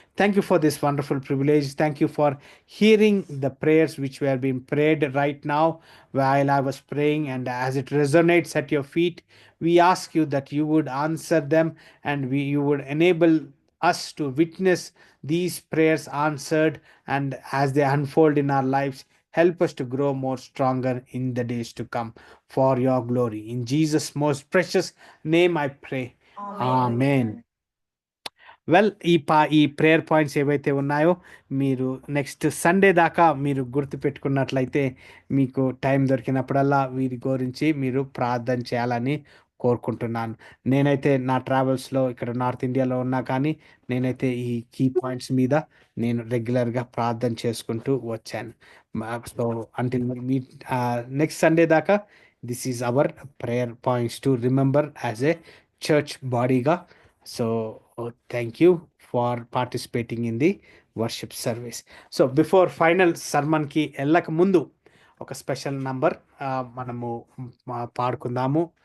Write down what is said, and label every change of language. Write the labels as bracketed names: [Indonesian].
[English] Thank you for this wonderful privilege. Thank you for hearing the prayers which were being prayed right now while I was praying, and as it resonates at your feet, we ask you that you would answer them, and you would enable us to witness these prayers answered, and as they unfold in our lives, help us to grow more stronger in the days to come, for your glory. In Jesus' most precious name I pray. Amen. [Telugu] Well, ఈ prayer points ఏవైతే ఉన్నాయో, మీరు next Sunday దాకా మీరు గుర్తు పెట్టుకున్నట్లయితే, మీకు time దొరికినప్పుడల్లా వీరి గురించి మీరు ప్రార్థన చేయాలని కోరుకుంటున్నాను. నేనైతే నా ట్రావెల్స్లో ఇక్కడ నార్త్ ఇండియాలో ఉన్నా కానీ, నేనైతే ఈ కీ పాయింట్స్ మీద నేను రెగ్యులర్గా ప్రార్థన చేసుకుంటూ వచ్చాను. [English] So until me next Sunday దాకా, this is our prayer points to remember as a church బాడీగా. So thank you for participating in the worship service. So before final sermon [Telugu] ki ఎల్లక ముందు ఒక స్పెషల్ నంబర్ మనము పాడుకుందాము.